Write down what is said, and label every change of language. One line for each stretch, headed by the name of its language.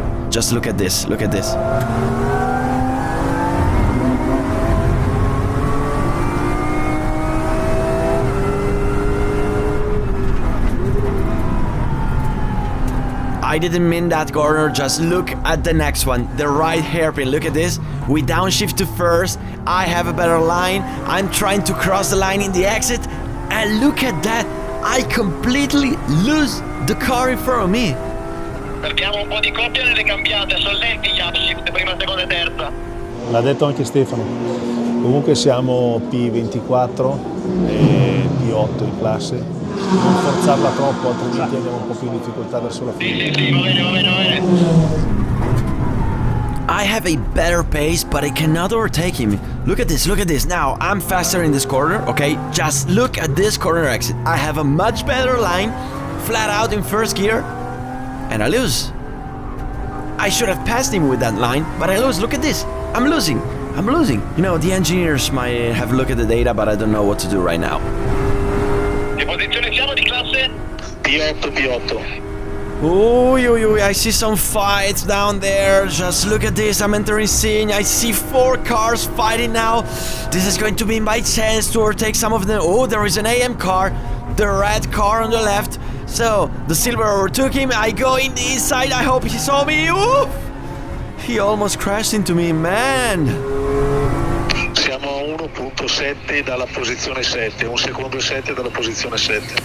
English: Just look at this, I didn't mean that corner, just look at the next one, the right hairpin, look at this. We downshift to first, I have a better line, I'm trying to cross the line in the exit, and look at that, I completely lose the car in front of me.
Italian: Perdiamo un po' di coppia nelle cambiate, sono lenti gli upshift, prima, seconda e terza. L'ha detto anche Stefano. Comunque siamo P24 e P8 in classe. Non forzarla troppo, altrimenti andiamo un po' più in difficoltà verso la fine. Sì, va bene.
English: I have a better pace, but I cannot overtake him. Look at this. Now, I'm faster in this corner, okay? Just look at this corner exit. I have a much better line, flat out in first gear. And I lose. I should have passed him with that line, but I lose. Look at this. I'm losing. You know, the engineers might have looked at the data, but I don't know what to do right now.
Italian: Che posizione siamo di classe? P8.
English: Oh, I see some fights down there. Just look at this. I'm entering scene. I see 4 cars fighting now. This is going to be my chance to overtake some of them. Oh, there is an AM car. The red car on the left. So, the silver overtook him, I go in the inside, I hope he saw me. Ooh! He almost crashed into me, man.
Italian: Siamo a 1.7 dalla posizione 7, 1 secondo e 7 dalla posizione 7.